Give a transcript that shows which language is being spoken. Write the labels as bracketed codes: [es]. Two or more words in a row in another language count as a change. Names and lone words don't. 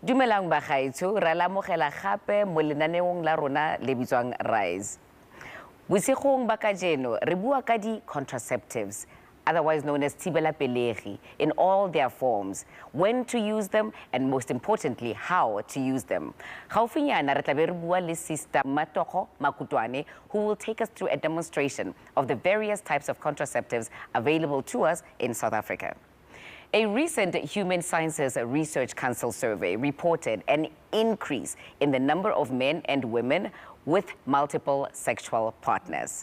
[tn] Dumelang bagaetsho, ra lamogela gape mo lenaneong la rona le bitswang Rise. Bosigong ba kajeno re bua ka di contraceptives, [en] otherwise known as [tn] thibela pelegi, [en] in all their forms, when to use them, and most importantly, how to use them. [tn] Gaufinyana re tla be re bua le Sister Matoko Makutwane, [en] who will take us through a demonstration of the various types of contraceptives available to us in South Africa. A recent Human Sciences Research Council survey reported an increase in the number of men and women with multiple sexual partners.